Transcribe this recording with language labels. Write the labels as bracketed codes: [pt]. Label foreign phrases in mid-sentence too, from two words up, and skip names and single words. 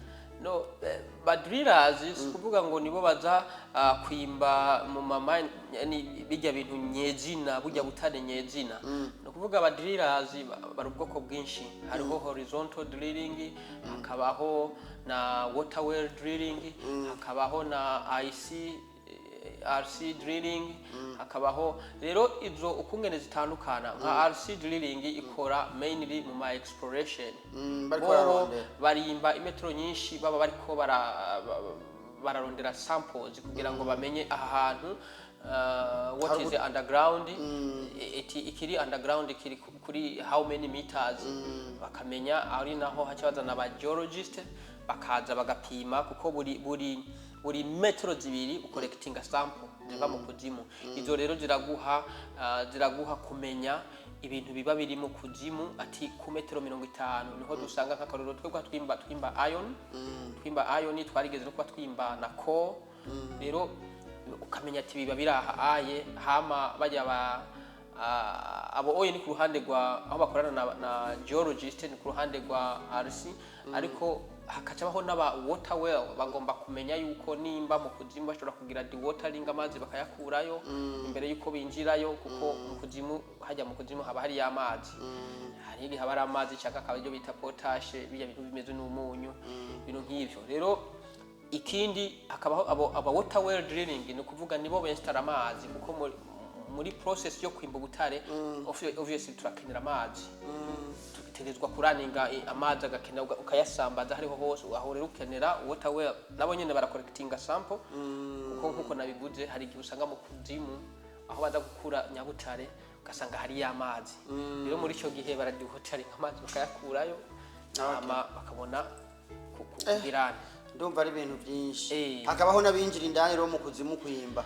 [rn] No, badrillers kuvuga ngo nibo baza kwimba mu mama, yani bijya bintu nyezina, bujya butane nyezina. No kuvuga badrillers bari ubwoko bwinshi, hariho [en] horizontal drilling, [rn] hakabaho na [en] water well drilling, [rn] hakabaho na [en] RC drilling, [rn] hakabaho rero izo ukungene zitandukana. Nka [en] RC drilling [rn] ikora mainly mu ma exploration, barimba imetro nyinshi, baba bariko bararondera samples kugira ngo bamenye aha hantu [en] what is underground, [rn] ikiri underground ikiri kuri [en] how many meters, [rn] bakamenya ari naho hacabazana aba geologist bakaza bagapima, kuko buri metero zibiri ucollectinga sample ziva mu kuzimu. Izo rero ziraguha kumenya ibintu biba biri mu kuzimu, ati ku metero 50 niho dusanga nk'akaroro twebwe twimba iron, twarigeze no kuba twimba na core. Rero ukamenya ati biba biraha aye hama bajya abo oye ni ku ruhande rwa aho bakorana na geologist, ni ku ruhande rwa RC, ariko hakacabaho n'aba [en] water well [rn] bagomba kumenya yuko nimba mu kuzimu bashobora kugira dewatering, amazi bakayakurayo imbere yuko binjirayo, kuko mu kuzimu haba hari amazi, hari haba amazi cyaka akaba ibyo bita potash, bijya bintu bimeze n'umunyu, ibintu nk'ivyo. Rero ikindi hakabaho aba [en] water well drilling, [rn] ni kuvuga nibo benstara amazi, kuko muri process yo kwimba ubutare obviously turakenera amazi, tutegezwa kuraninga amazi agakena ukayasambaza hariho hose. Aho rero ukenera [en] water well, [rn] nabo nyene baracollectinga sample, kuko nkuko nabivuze hari igihe usanga mu kuzimu aho baza gukura nyabutare ugasanga hari amazi. Rero muri ico gihe baradihotaring amazi bakayakurayo, bakabona kugirana. Ndumva ari ibintu byinshi. Hakabaho nabinjira indani rero mu kuzimu kwimba.